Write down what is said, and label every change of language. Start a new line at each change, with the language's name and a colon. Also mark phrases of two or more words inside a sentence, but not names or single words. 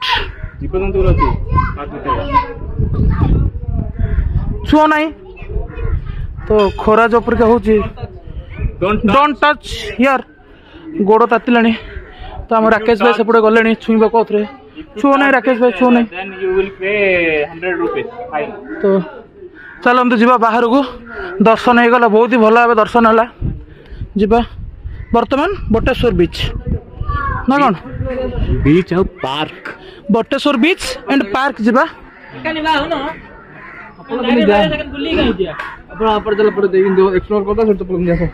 Odia: ଜୀବଜନ୍ତୁ ଅଛି ପାର୍କ ଭିତରେ। ଛୁଅ ନାହିଁ ତ ଖରା ଯୋଉ ପରିକା ହେଉଛି।
English: Don't touch here.
Odia: ଗୋଡ଼ ତାତିଲାଣି ତ ଆମ ରାକେଶ ଭାଇ ସେପଟେ ଗଲେଣି ଛୁଇଁବାକୁ ଆଉଥରେ। ଛୁଅ ନାହିଁ ରାକେଶ ଭାଇ, ଛୁଅ ନାହିଁ।
English: Then you will pay 100 rupees fine.
Odia: ତ ଚାଲନ୍ତୁ ଯିବା ବାହାରକୁ। ଦର୍ଶନ ହେଇଗଲା, ବହୁତ ହି ଭଲ ଭାବେ ଦର୍ଶନ ହେଲା। ଯିବା ବର୍ତ୍ତମାନ ବଟେଶ୍ୱର ବିଚ୍ ନା କ'ଣ? ବିଚ୍ ଆଉ ପାର୍କ, ବଟେଶ୍ୱର ବିଚ୍ ଆଣ୍ଡ ପାର୍କ ଯିବା। ଆପଣ ଆପଣ ଚାଲ ପଟେ ଦେଇକି ଏକ୍ସପ୍ଲୋର କରିଦେବା, ସେଠି ତ ପଳେଇ ଆସ।